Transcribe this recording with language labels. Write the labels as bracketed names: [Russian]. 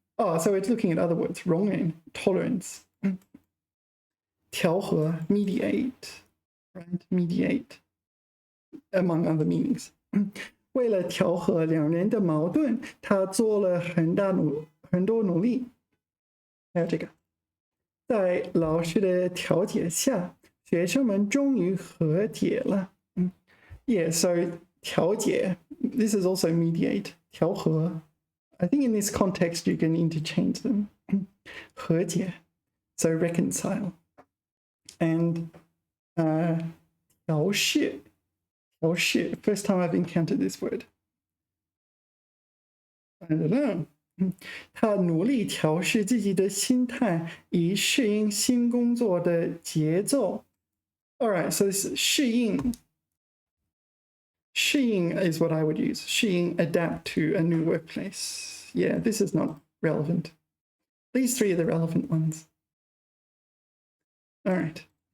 [English] Oh, so it's looking at other words. 容忍 tolerance. 调和 mediate, right? Mediate, among other meanings. [Chinese] 为了调和两人的矛盾，他做了很多努力。还有这个，在老师的调解下，学生们终于和解了。 [English] Yeah, so 调解 this is also mediate 调和. I think in this context you can interchange them. 和解 so reconcile. And 调试 first time I've encountered this word. I don't know. [Chinese] 他努力调试自己的心态，以适应新工作的节奏。 [English] All right, so this 适应 is what I would use. 适应 adapt to a new workplace. Yeah, this is not relevant. These three are the relevant ones. All right.